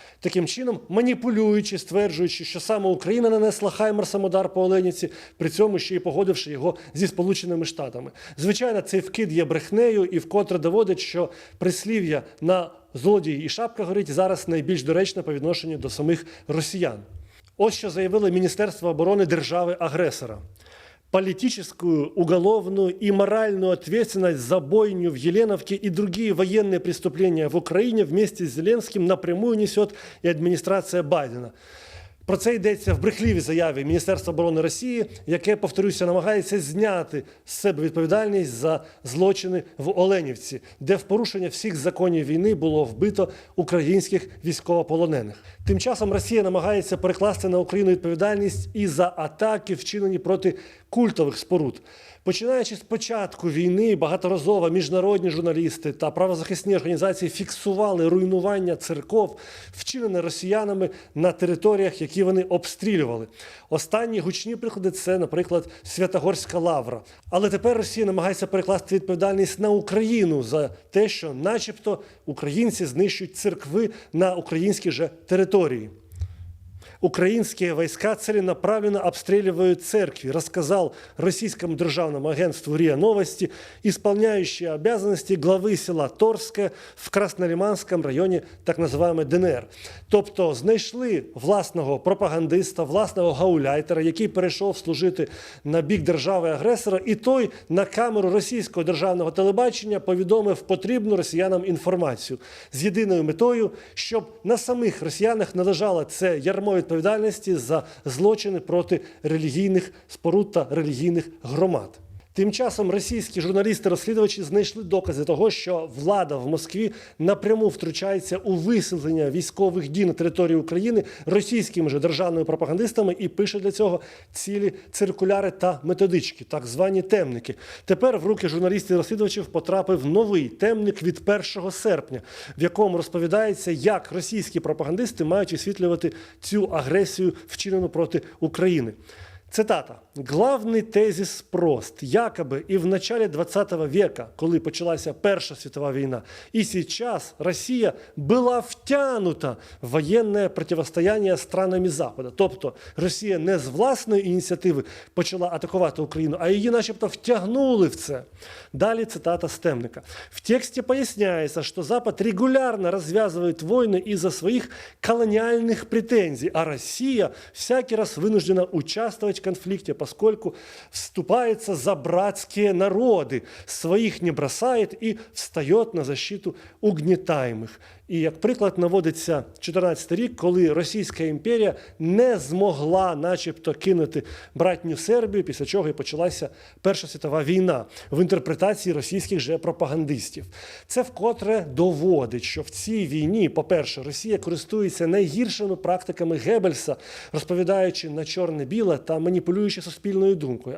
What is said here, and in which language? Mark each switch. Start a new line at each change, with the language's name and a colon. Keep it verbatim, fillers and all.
Ukrainian: Таким чином, маніпулюючи, стверджуючи, що саме Україна нанесла «Хаймерсам» удар по Оленівці, при цьому ще й погодивши його зі Сполученими Штатами. Звичайно, цей вкид є брехнею і вкотре доводить, що прислів'я на злодії і шапка горить зараз найбільш доречне по відношенню до самих росіян. Ось що заявило
Russian: Министерство обороны державы-агрессора. Политическую, уголовную и моральную ответственность за бойню в Еленовке и другие военные преступления в Украине вместе с Зеленским напрямую несет и администрация Байдена.
Ukrainian: Про це йдеться в брехливій заяві Міністерства оборони Росії, яке, повторюся, намагається зняти з себе відповідальність за злочини в Оленівці, де в порушення всіх законів війни було вбито українських військовополонених. Тим часом Росія намагається перекласти на Україну відповідальність і за атаки, вчинені проти культових споруд. Починаючи з початку війни, багаторазово міжнародні журналісти та правозахисні організації фіксували руйнування церков, вчинене росіянами на територіях, які вони обстрілювали. Останні гучні приклади – це, наприклад, Святогорська Лавра. Але тепер Росія намагається перекласти відповідальність на Україну за те, що начебто українці знищують церкви на українській же території.
Russian: Украинские войска целенаправленно обстреливают церкви, рассказал российскому державному агентству РИА Новости, исполняющий обязанности главы села Торское в Краснолиманском районе так называемой ДНР.
Ukrainian: Тобто знайшли власного пропагандиста, власного гауляйтера, який перейшов служити на бік держави-агресора, і той на камеру російського державного телебачення повідомив потрібну росіянам інформацію з єдиною метою, щоб на самих росіянах не лежало це ярмо відповідальності за злочини проти релігійних споруд та релігійних громад. Тим часом російські журналісти-розслідувачі знайшли докази того, що влада в Москві напряму втручається у висилення військових дій на території України російськими же державними пропагандистами і пише для цього цілі циркуляри та методички, так звані темники. Тепер в руки журналістів-розслідувачів потрапив новий темник від першого серпня, в якому розповідається, як російські пропагандисти мають висвітлювати цю агресію, вчинену проти України.
Russian: Цитата. «Главный тезис прост. Якобы и в начале двадцатого века,
Ukrainian: коли почалася
Russian: Первая мировая война, и сейчас Россия была втянута в военное противостояние странами Запада».
Ukrainian: Тобто Росія не з власної ініціативи почала атакувати Україну, а її начебто втягнули в це. Далі цитата з темника.
Russian: «В тексте поясняется, что Запад регулярно развязывает войны из-за своих колониальных претензий, а Россия всякий раз вынуждена участвовать конфликте, поскольку вступается за братские народы, своих не бросает и встает на защиту угнетаемых».
Ukrainian: І як приклад наводиться чотирнадцятий рік, коли Російська імперія не змогла начебто кинути братню Сербію, після чого і почалася Перша світова війна в інтерпретації російських же пропагандистів. Це вкотре доводить, що в цій війні, по-перше, Росія користується найгіршими практиками Геббельса, розповідаючи на чорне-біле та маніпулюючи суспільною думкою.